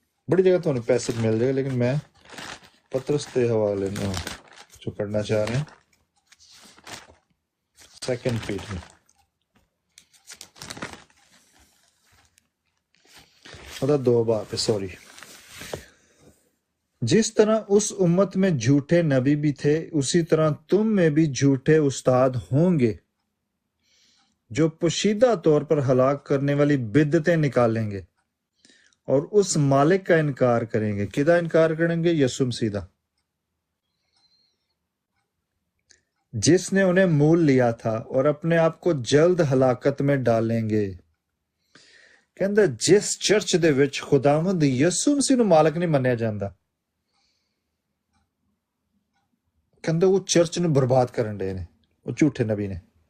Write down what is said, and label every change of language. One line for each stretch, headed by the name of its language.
Punjabi: ਬੜੀ ਜਗ੍ਹਾ ਤੁਹਾਨੂੰ ਪੈਸੇਜ ਮਿਲ ਜਾਏਗਾ, ਲੇਕਿਨ ਮੈਂ ਪਤਰਸ ਦੇ ਹਵਾਲੇ ਨੂੰ ਜੋ ਪੜ੍ਹਨਾ ਚਾਹ ਰਿਹਾ, 2 ਪੀਟਰ ਉਹਦਾ 2
Hindi: बाब है, सॉरी। जिस तरह उस उम्मत में झूठे नबी भी थे, उसी तरह तुम में भी झूठे उस्ताद होंगे जो पोशीदा तौर पर हलाक करने वाली बिद्दतें निकालेंगे और उस मालिक का इनकार करेंगे।
Punjabi: किदा इनकार करेंगे?
Hindi: यीशु मसीह दा, जिसने उन्हें मोल लिया था, और अपने आप को जल्द हलाकत में डालेंगे।
Punjabi: ਕਹਿੰਦਾ ਜਿਸ ਚਰਚ ਦੇ ਵਿੱਚ ਖੁਦਾਵੰਦ ਯਿਸੂ ਮਸੀਹ ਨੂੰ ਮਾਲਕ ਨਹੀਂ ਮੰਨਿਆ ਜਾਂਦਾ, ਕਹਿੰਦਾ ਉਹ ਚਰਚ ਨੂੰ ਬਰਬਾਦ ਕਰਨ ਦੇ ਨੇ, ਉਹ ਝੂਠੇ ਨਬੀ ਨੇ।